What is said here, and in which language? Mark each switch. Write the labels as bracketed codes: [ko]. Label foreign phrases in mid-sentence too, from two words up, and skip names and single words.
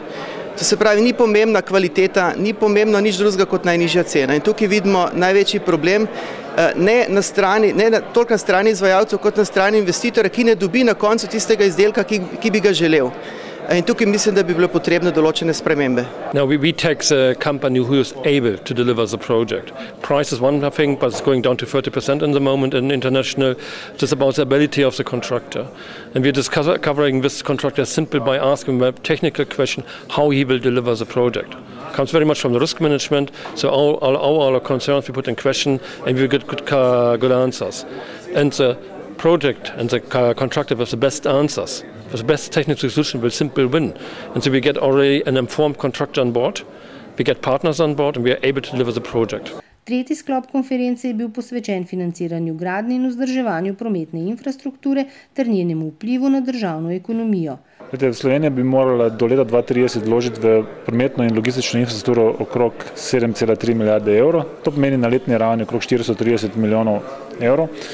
[sl] To se pravi, ni pomembna kvaliteta, ni pomembno nič drugega kot najnižja cena. In tukaj vidimo največji problem, ne toliko na strani izvajalcev, kot na strani investitorja, ki ne dobi na koncu tistega izdelka, ki bi ga želel. In tukaj mislim, da bi bilo potrebne določene spremembe. [en] Now we take the company who is able to deliver the project. Price is one thing, but it's going down to 30% in the moment in international. It's about the ability of the contractor. And we're covering this contractor simply by asking a technical question how he will deliver the project. Comes very much from the risk management, so all our concerns we put in question and we get good answers. And the project and the contractor with the best answers, with the best technical solution will simply win. And so we get already an informed contractor on board, we get partners on board and we are able to deliver the project. [sl] Tretji sklop konference je bil posvečen financiranju gradnje in vzdrževanju prometne infrastrukture ter njenemu vplivu na državno ekonomijo. Slovenija bi morala do leta 2030 vložiti v prometno in logistično infrastrukturo okrog 7,3 milijarde evrov. To pomeni na letni ravni okrog 430 milijonov evrov.